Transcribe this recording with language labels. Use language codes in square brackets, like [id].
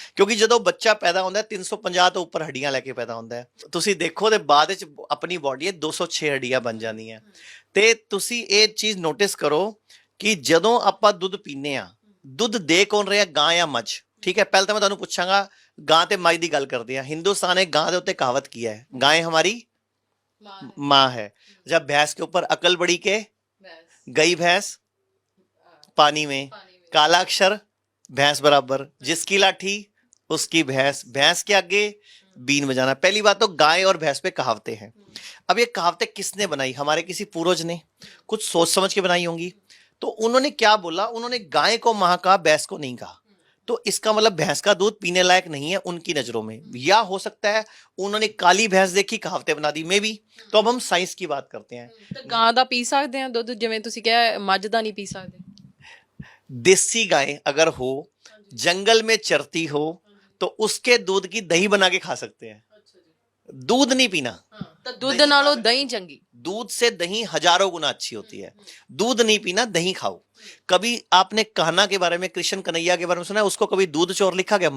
[pa] ਕਿਉਂਕਿ ਜਦੋਂ ਬੱਚਾ ਪੈਦਾ ਹੁੰਦਾ 350 ਤੋਂ ਉੱਪਰ ਹੱਡੀਆਂ ਲੈ ਕੇ ਪੈਦਾ ਹੁੰਦਾ ਹੈ। ਤੁਸੀਂ ਦੇਖੋ ਤੇ ਬਾਅਦ ਵਿੱਚ ਆਪਣੀ ਬੋਡੀ 206 ਹੱਡੀਆਂ ਬਣ ਜਾਂਦੀਆਂ। ਤੇ ਤੁਸੀਂ ਇਹ ਚੀਜ਼ ਨੋਟਿਸ ਕਰੋ ਕਿ ਜਦੋਂ ਆਪਾਂ ਦੁੱਧ ਪੀਂਦੇ ਆ, ਦੁੱਧ ਦੇ ਕੌਣ ਰਿਹਾ, ਗਾਂ ਜਾਂ ਮੱਝ? ਠੀਕ ਹੈ, ਪਹਿਲਾਂ ਤਾਂ ਮੈਂ ਤੁਹਾਨੂੰ ਪੁੱਛਾਂਗਾ, ਗਾਂ ਤੇ ਮੱਝ ਦੀ ਗੱਲ ਕਰਦੇ ਆ। [hi] हिंदुस्तान ने गां के उत्ते कहावत किया है, गाय हमारी माँ है। जब भैंस के ऊपर अकल बड़ी के गई भैंस पानी में, काला अक्षर भैंस बराबर, जिसकी लाठी उसकी भैंस, भैंस के आगे बीन बजाना। पहली बात तो गाय और भैंस पे कहावतें हैं। अब ये कहावतें किसने बनाई? हमारे किसी पूर्वज ने कुछ सोच समझ के बनाई होंगी। तो उन्होंने क्या बोला, उन्होंने गाय को मां कहा, भैंस को नहीं कहा। तो इसका मतलब भैंस का दूध पीने लायक नहीं है उनकी नजरों में, या हो सकता है उन्होंने काली भैंस देखी, कहावतें बना दी, मे भी। तो अब हम साइंस की बात करते हैं। [pa] ਤੇ ਗਾਂ ਦਾ ਪੀ ਸਕਦੇ ਆ ਦੁੱਧ, ਜਿਵੇਂ ਤੁਸੀਂ ਕਿਹਾ ਮੱਝ ਦਾ ਨਹੀਂ ਪੀ ਸਕਦੇ? [hi] देसी गाय अगर हो, जंगल में चरती हो, तो उसके दूध की दही बना के खा सकते हैं। दूध नहीं पीना, [pa] ਤਾਂ ਦੁੱਧ ਨਾਲੋਂ ਦਹੀਂ ਚੰਗੀ। [hi] दूध से दही हजारों गुना अच्छी होती है। दूध नहीं पीना, दही खाओ। कभी आपने कान्हा के बारे में, कृष्ण कन्हैया के बारे में सुना है? उसको कभी दूध चोर लिखा गया?